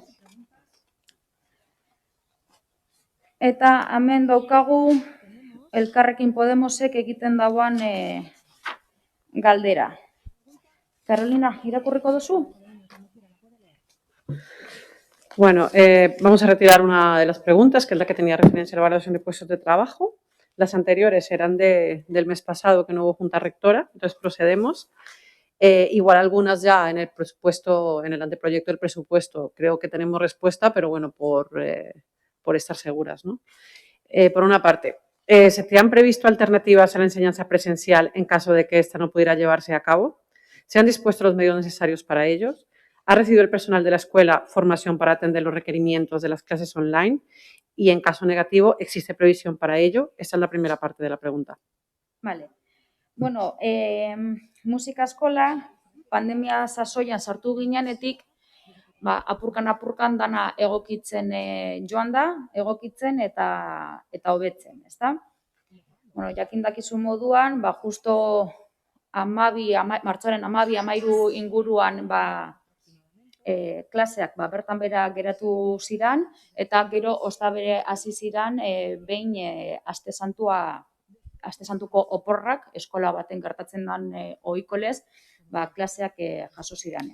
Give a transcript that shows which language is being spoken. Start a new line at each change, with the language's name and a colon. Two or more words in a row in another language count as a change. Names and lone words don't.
Basque: Eta hemen daukagu Elkarrekin Podemosek egiten dauan galdera. Carolina, irakurriko duzu?
Spanish: Bueno, vamos a retirar una de las preguntas, que es la que tenía referencia a la valoración de puestos de trabajo. Las anteriores eran del mes pasado, que no hubo junta rectora, entonces procedemos. Igual algunas ya en el presupuesto, en el anteproyecto del presupuesto, creo que tenemos respuesta, pero bueno, por estar seguras, ¿no? Por una parte, ¿se te han previsto alternativas a la enseñanza presencial en caso de que esta no pudiera llevarse a cabo? ¿Se han dispuesto los medios necesarios para ellos? ¿Ha recibido el personal de la escuela formación para atender los requerimientos de las clases online? Y en caso negativo, ¿existe previsión para ello? Esa es la primera parte de la pregunta. Vale.
Basque: Bueno, musika eskola, pandemia sasoian sartu ginenetik, apurkan dana egokitzen joan da, egokitzen eta hobetzen, ezta? Bueno, jakin dakizu moduan, justo martxoaren 12-13 inguruan klaseak bertan bera geratu ziran, eta gero ostabere hasi ziran behin aste santuko oporrak eskola baten gertatzen den ohiko lez, klaseak jaso ziran.